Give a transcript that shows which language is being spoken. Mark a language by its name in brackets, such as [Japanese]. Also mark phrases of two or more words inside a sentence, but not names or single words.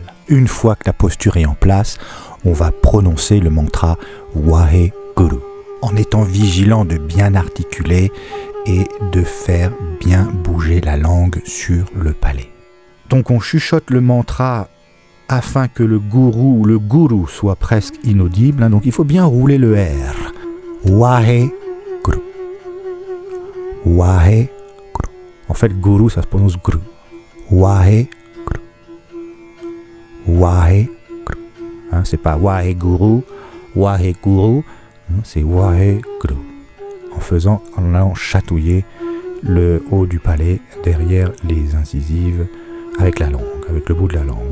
[French] Une fois que la posture est en place, on va prononcer le mantra Waheguru, en étant vigilant de bien articuler et de faire bien bouger la langue sur le palais. Donc on chuchote le mantra afin que le gourou ou le guru soit presque inaudible, hein, donc il faut bien rouler le R. Waheguru. Waheguru. En fait, guru, ça se prononce gru. Waheguru. Waheguru. Hein, c'est pas Waheguru, Waheguru, hein, c'est Waheguru. En allant chatouiller le haut du palais derrière les incisives avec la langue, avec le bout de la langue.